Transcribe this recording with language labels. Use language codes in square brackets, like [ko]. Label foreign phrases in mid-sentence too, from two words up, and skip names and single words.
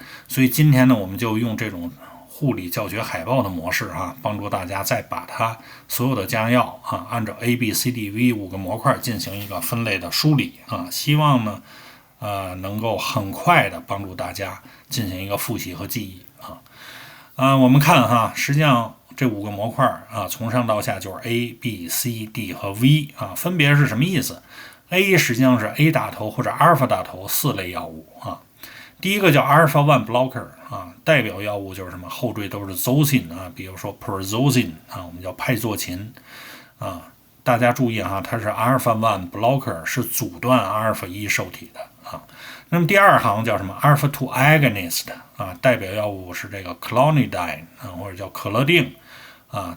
[zh] 所以今天呢，我們就用這種護理教學海報的模式啊，幫助大家再把它所有的降压藥啊，按照 A、B、C、D、V 5個模塊進行一個分類的梳理啊，希望呢能夠很快的幫助大家進行一個複習和記憶我們看哈，實際上這5個模塊啊，從上到下就是 A、B、C、D 和 V 啊，分別是什麼意思？A 實際上是 A 大頭或者阿爾法大頭4類藥物啊。第一個叫 [en] Alpha-1 blocker [zh] 啊，代表藥物就是什麼後綴都是 Zosyn 啊，比如說 Prazosin 啊，我們叫派唑嗪啊。大家注意哈，它是 [en] Alpha-1 blocker， [zh] 是阻斷阿爾法1受體的啊。那麼第二行叫什麼 [en] Alpha-2 agonist [zh] 啊，代表药物是這個 Clonidine 啊，或者叫可乐定啊。